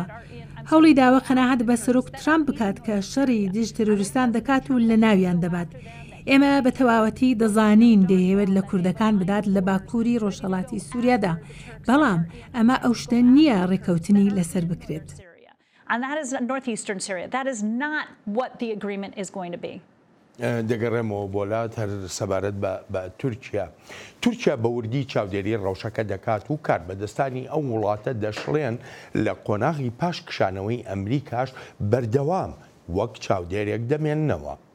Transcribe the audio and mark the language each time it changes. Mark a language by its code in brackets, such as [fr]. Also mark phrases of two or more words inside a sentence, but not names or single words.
[ckb] هەوڵی داوە قەناعەت بە سەرۆک ترامپ بکات کە شەڕی دژ تێرۆریستان دەکات و لە ناویان دەبات. ئێمە بە تەواوەتی دەزانین دەیەوێت لە کوردەکان بدات لە باکووری ڕۆژهەڵاتی سووریادا، بەڵام ئەمە ئەو شتە نییە ڕێکەوتنی لەسەر بکرێت. [en] And that is northeastern Syria. That is not what the agreement is going to be. [ckb] دەگەڕێمەوە بۆلات هەر سەبارەت بە تورکیا. تورکیا بە وردی چاودێری ڕەوشەکە دەکات و کار بەدەستانی ئەو وڵاتە دەشڵێن لە قۆناغی پاش کشانەوەی ئەمریکاش بەردەوام وەک چاودێرێک دەمێننەوە.